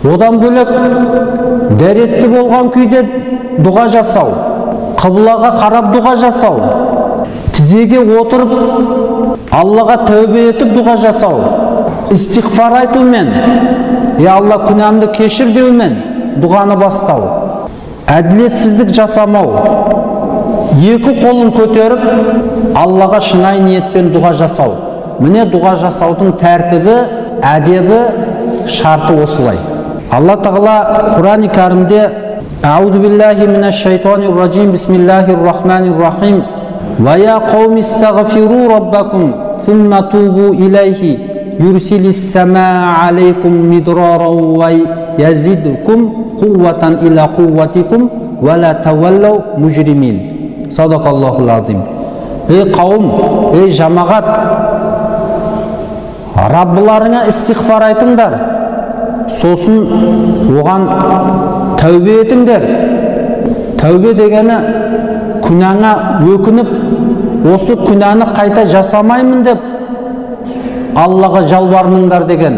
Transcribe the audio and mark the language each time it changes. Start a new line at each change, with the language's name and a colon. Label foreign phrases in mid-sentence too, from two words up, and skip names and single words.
Kazakh: Одан бөлек дәретті болған күйде дұға жасау, қыблаға қарап дұға жасау, тізеге отырып Аллаға тәубе етіп дұға жасау, истиғфар айтумен, Алла күнәмді кешір деумен дұғаны бастау, әділетсіздік жасамау, екі қолын көтеріп Аллаға шынайы ниетпен дұға жасау. Міне дұға жасаудың тәртібі, әдебі, шарты осылай. Алла Тағала Құран-ы Кәрімде:
Arabic: أعوذ بالله من الشيطان الرجيم، بسم الله الرحمن الرحيم، ويا قوم استغفروا ربكم ثم توبوا إليه, يرسل السماء عليكم مدرارا ويزدكم قوة إلى قوتكم، ولا تتولوا مجرمين. صدق الله العظيم.
Kazakh: Ей қауым, ей жамағат, Раббыларыңа истиғфар айтыңдар, сосын оған тәубе етіңдер. Тәубе дегені күнәңа өкініп, осы күнәні қайта жасамаймын деп Аллаға жалбарыныңдар дегені.